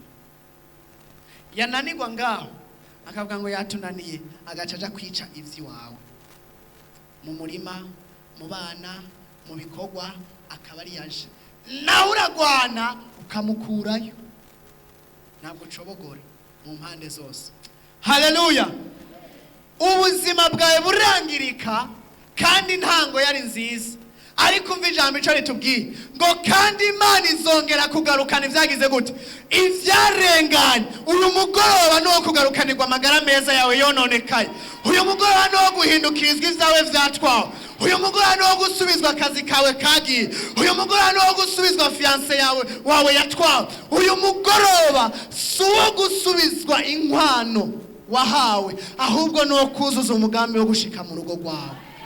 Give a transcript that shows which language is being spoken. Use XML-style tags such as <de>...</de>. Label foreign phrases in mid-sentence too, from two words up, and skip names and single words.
<rn>Yananirwa ngaho akavuga ngo yatunaniye, agacaja kwica ivyi wawe mu murima, mu bana, mu bikorwa akaba ari yaje, nawe uragwana ukamukurayo, ntabwo ucobogora mu mpande zose. Haleluya! Ubuzima bwawe burangirika kandi ntango yari nziza, ariko umva ijambo ico ritubwiye ngo kandi Imana izongera kugarukana ivyagize gute, ivyarenganye. Uyu mugoroba no kugarukanirwa amagara meza yawe yononekaye, uyu mugoroba no guhindukirizwa ivyawe vyatwawe, uyu mugoroba no gusubizwa akazi kawe kagiye, uyu mugoroba no gusubizwa fiance wawe yatwawe, uyu mugoroba si uwo gusubizwa inkwano wahawe, ahubwo no kuzuza umugambi wo gushika mu rugo rwawe.</rn>